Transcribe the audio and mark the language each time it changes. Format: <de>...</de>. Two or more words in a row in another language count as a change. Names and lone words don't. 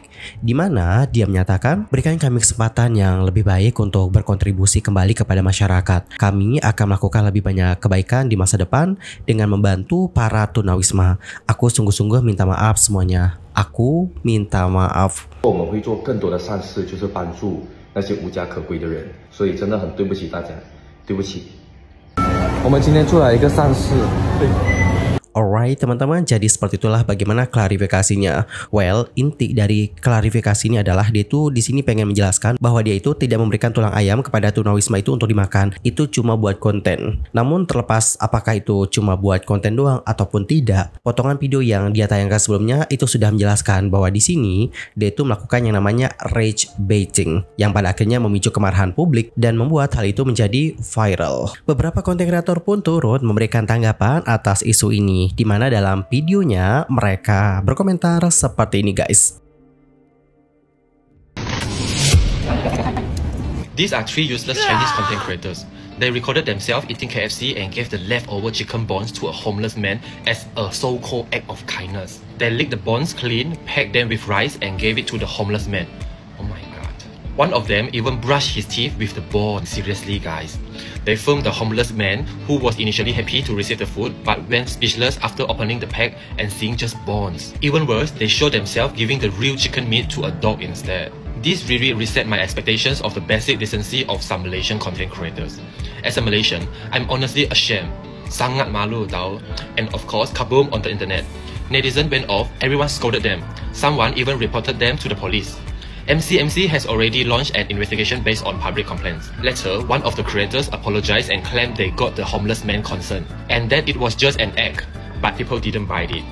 <id>Dimana dia menyatakan berikan kami kesempatan yang lebih baik untuk berkontribusi kembali kepada masyarakat. Kami akan melakukan lebih banyak kebaikan di masa depan dengan membantu para tunawisma. Aku sungguh-sungguh minta maaf semuanya. Aku minta maaf.</id> <zh>我们会做更多的善事，就是帮助那些无家可归的人，所以真的很对不起大家，对不起。我们今天做了一个善事。</zh> <id>Alright teman-teman, jadi seperti itulah bagaimana klarifikasinya. Well, inti dari klarifikasi ini adalah dia tuh di sini pengen menjelaskan bahwa dia itu tidak memberikan tulang ayam kepada tunawisma itu untuk dimakan. Itu cuma buat konten. Namun terlepas apakah itu cuma buat konten doang ataupun tidak, potongan video yang dia tayangkan sebelumnya itu sudah menjelaskan bahwa di sini dia itu melakukan yang namanya</id> <en>rage baiting,</en> <id>yang pada akhirnya memicu kemarahan publik dan membuat hal itu menjadi viral. Beberapa konten kreator pun turut memberikan tanggapan atas isu ini. Di mana dalam videonya mereka berkomentar seperti ini guys.</id> <en>These are 3 useless Chinese content creators. They recorded themselves eating KFC and gave the leftover chicken bones to a homeless man as a so-called act of kindness. They licked the bones clean, packed them with rice and gave it to the homeless man. Oh my god. One of them even brushed his teeth with the bones. Seriously guys. They filmed the homeless man who was initially happy to receive the food but went speechless after opening the pack and seeing just bones. Even worse, they showed themselves giving the real chicken meat to a dog instead. This really reset my expectations of the basic decency of some Malaysian content creators. As a Malaysian, I'm honestly ashamed.</en> <ms>Sangat malu tau.</ms> <en>And of course, kaboom on the internet. Netizens went off, everyone scolded them. Someone even reported them to the police. MCMC has already launched an investigation based on public complaints. Later, one of the creators apologized and claimed they got the homeless man concerned, and that it was just an act, but people didn't buy it.</en>